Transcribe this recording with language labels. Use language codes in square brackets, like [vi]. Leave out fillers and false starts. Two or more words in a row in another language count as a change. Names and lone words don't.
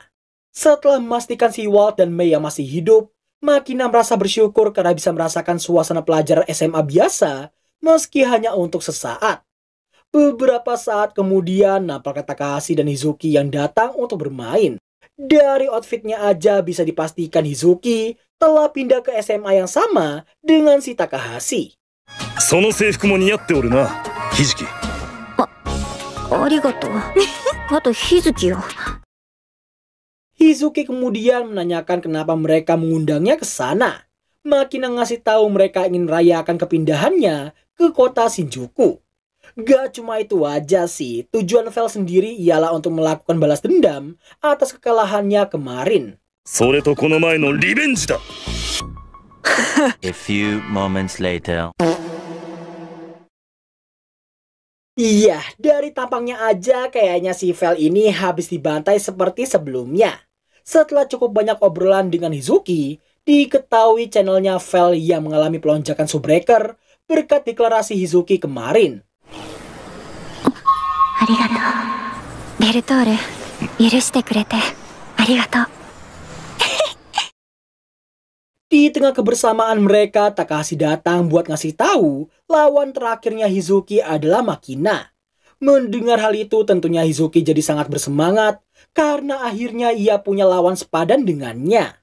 [id] Setelah memastikan si Walt dan Mei yang masih hidup, Makina merasa bersyukur karena bisa merasakan suasana pelajar SMA biasa, meski hanya untuk sesaat. Beberapa saat kemudian, nampaknya Takahashi dan Hizuki yang datang untuk bermain. Dari outfitnya aja bisa dipastikan Hizuki telah pindah ke SMA yang sama dengan si Takahashi. [ja] その制服も似合っておるな、ひじき。ありがとう。あと日月よ。 [id] Hizuki kemudian menanyakan kenapa mereka mengundangnya ke sana. Makina ngasih tahu mereka ingin merayakan kepindahannya ke kota Shinjuku. Gak cuma itu aja sih, tujuan Vel sendiri ialah untuk melakukan balas dendam atas kekalahannya kemarin. [ja] それとこの前のリベンジだ。 [en] A few moments later. [id] Iya, dari tampangnya aja kayaknya si Vel ini habis dibantai seperti sebelumnya. Setelah cukup banyak obrolan dengan Hizuki, diketahui channelnya Vel yang mengalami pelonjakan Subbreaker berkat deklarasi Hizuki kemarin. [ja] ありがとう。ベルトール、許してくれてありがとう。 [id] Di tengah kebersamaan mereka, Takahashi datang buat ngasih tahu lawan terakhirnya Hizuki adalah Makina. Mendengar hal itu tentunya Hizuki jadi sangat bersemangat karena akhirnya ia punya lawan sepadan dengannya.